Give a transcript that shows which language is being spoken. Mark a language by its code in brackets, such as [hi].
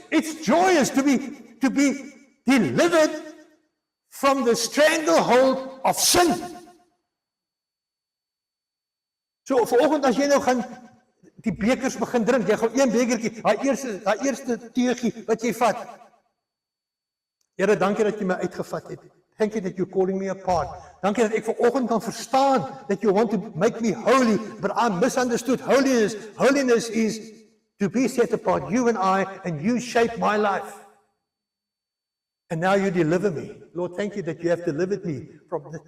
[en] It's joyous to be delivered from the stranglehold of sin. [af] So vanoggend as jy nou gaan die bekers begin drink, jy gaan een bekertjie, daai eerste teegie wat jy vat. Here, dankie dat jy my uitgevat het. [en] Thank you that you're calling me apart. [af] Dankie dat ek vanoggend kan verstaan [en] that you want to make me holy, but I misunderstood holiness. Holiness is to be set apart, you and you shape my life. And now you deliver me. Lord, thank you that you have delivered me from this.